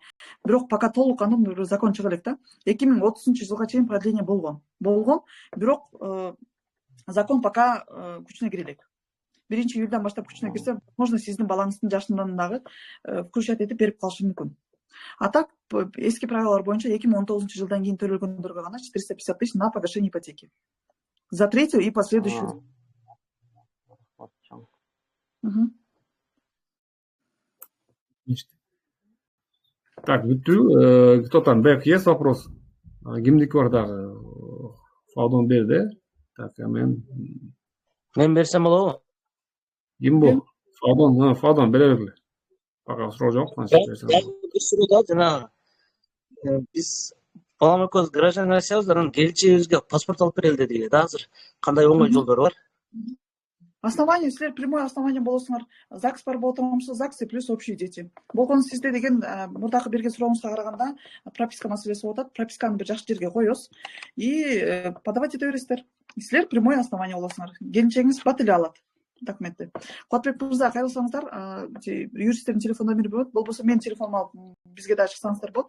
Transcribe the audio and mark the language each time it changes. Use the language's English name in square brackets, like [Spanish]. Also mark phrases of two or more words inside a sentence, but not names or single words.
[Kyrgyz] Бирок пока толук кандуу бир закон чыга элек да. 2030 жылга чейин продление болгон, бирок закон пока күчүнө кире элек. 1-июлдан баштап күчүнө кирсе, возможно сиздин балаңыздын жашынан дагы включать этип берип калышы мүмкүн. [Russian] А так, [Kyrgyz] эски правилалар боюнча 2019 жылдан кийин төлөлгөндөргө гана 450 [Russian] тысяч на погашение ипотеки. За третью и последующую. Так, кто там? Бек, есть вопрос? [Kyrgyz] Кимдики бар дагы? Фаудон берди. Так, мен берсем болобу? Ким бул? Фаудон бере бергиле. Ага, суроо жок. Бир суроо да, жана биз балам экөөбүз гражданин Россиябыз, анан келинчегибизге паспорт алып берели деди эле да азыр. Кандай оңой жолдору бар? Основание, силер [Russian] прямое основание [Kyrgyz] болосуңар, ЗАГС бар болуп турганбызса, ЗАГС плюс [Russian] общие дети. [Kyrgyz] Болгону сизде деген мурдакы берген сурооңузга караганда прописка маселеси болуп атат. Прописканы бир жакшы жерге коебуз [Russian] и подавать [Kyrgyz] эте бересиздер. Силер [Russian] прямое основание [Kyrgyz] болосуңар. Келинчегиңиз бат эле алат документти. Кубатбек мырза, кайрылсаңыздар, юристтердин телефон номери болот, болбосо менин телефонумду алып бизге да чыксаңыздар болот.